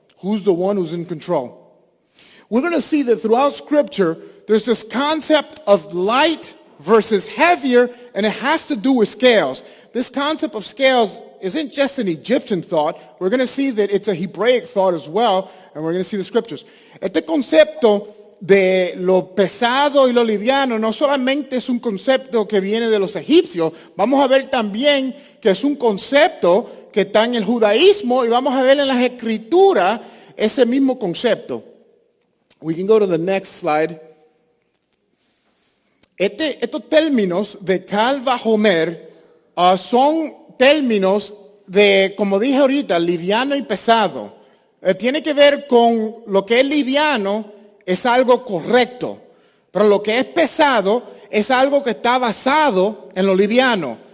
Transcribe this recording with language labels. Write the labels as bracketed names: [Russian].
[English] Who's the one who's in control. We're going to see that throughout Scripture, there's this concept of light versus heavier, and it has to do with scales. This concept of scales isn't just an Egyptian thought. We're going to see that it's a Hebraic thought as well, and we're going to see the Scriptures. [Spanish] Este concepto de lo pesado y lo liviano no solamente es un concepto que viene de los egipcios, vamos a ver también que es un concepto que está en el judaísmo y vamos a ver en las escrituras ese mismo concepto. [English] We can go to the next slide. [Spanish] Estos términos de Kal Vajomer son términos de, como dije ahorita, liviano y pesado. Tiene que ver con lo que es liviano, es algo correcto, pero lo que es pesado es algo que está basado en lo liviano.